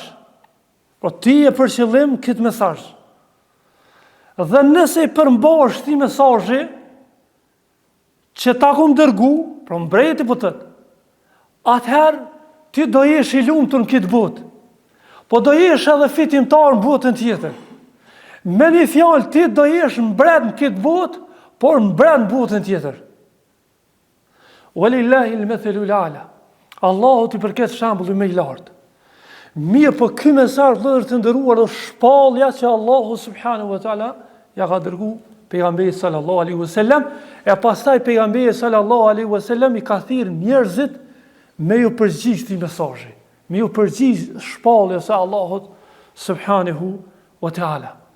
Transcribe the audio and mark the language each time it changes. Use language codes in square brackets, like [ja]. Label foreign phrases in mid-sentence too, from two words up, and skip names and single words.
[sq] Po ti e për qëllim këtë mesazh. Dhe nëse i përmbash ti mesazhi që ta kum dërgu, pra mbreti po thot, atëherë ti do jesh i lumtur në këtë botë. Po do jesh edhe fitimtar në botën tjetër. Me një fjalë ti do jesh mbret në këtë botë, por mbret në botën tjetër. [ar] وَلِلَّهِ الْمَثَلُ الْأَعْلَى. [sq] Allahu t'i përket shembulli më i lartë. Mirë, po ky mesazh vëllezër të nderuar është shpallja që Allahu [ar] سبحانه وتعالى [sq] ja ka dërguar pejgamberit [ar] صلى الله عليه وسلم, [sq] e pastaj pejgamberi [ar] صلى الله عليه وسلم [sq] i ka thirrë njerëzit me ju përgjigj këtij mesazhi, me ju përgjigj shpalljes së Allahut [ar] سبحانه وتعالى.